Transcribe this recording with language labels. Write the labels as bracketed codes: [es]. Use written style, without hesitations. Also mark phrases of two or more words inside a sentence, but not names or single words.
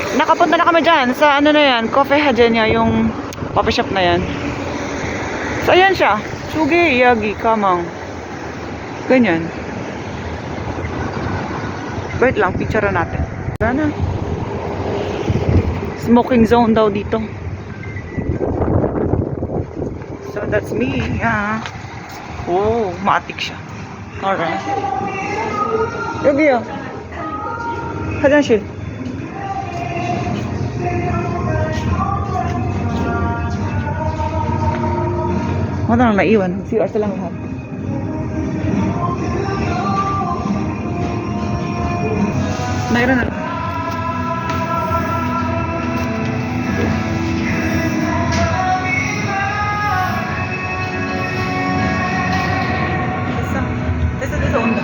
[tl] Nakapunta na kami dyan sa ano na yan, Coffee Hajenya, yung [en] coffee shop [tl] na yan. So, ayan siya. Chugiyagi Kamang. Ganyan. Wait lang, picture natin. Sana. Smoking zone daw dito. [en] So that's me. Yeah. [tl] Oh, matik siya. Alright. [ko] 여기요. 화장실. [tl] Wala na naiwan. CR lang lahat. Mayroon na. Desa onda.